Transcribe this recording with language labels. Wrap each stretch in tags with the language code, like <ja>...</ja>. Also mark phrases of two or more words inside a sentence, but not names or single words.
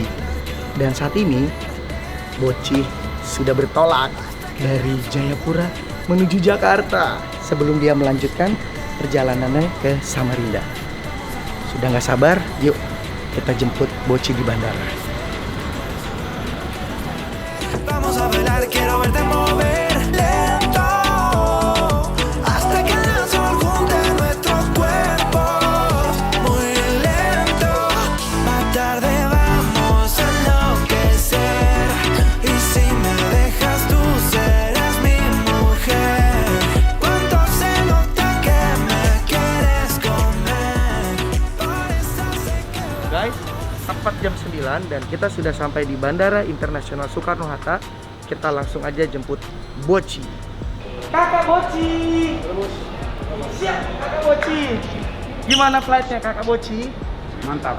<id>Dan saat ini Boci sudah bertolak dari Jayapura menuju Jakarta sebelum dia melanjutkan perjalanannya ke Samarinda. Sudah nggak sabar, yuk kita jemput Boci di bandara.</id> <es>Vamos a bailar, quiero verte mover lento hasta que el sol junte nuestros cuerpos muy lento. Más tarde vamos a enloquecer y si me dejas tú serás mi mujer. Cuánto se nota que me quieres comer. Por eso sé que</es> <id>Guys, tepat jam 9 dan kita sudah sampai di Bandara Internasional Soekarno-Hatta. Kita langsung aja jemput Boci. Kakak Boci! Siap, Kakak Boci! Gimana flightnya Kakak Boci? Mantap.</id>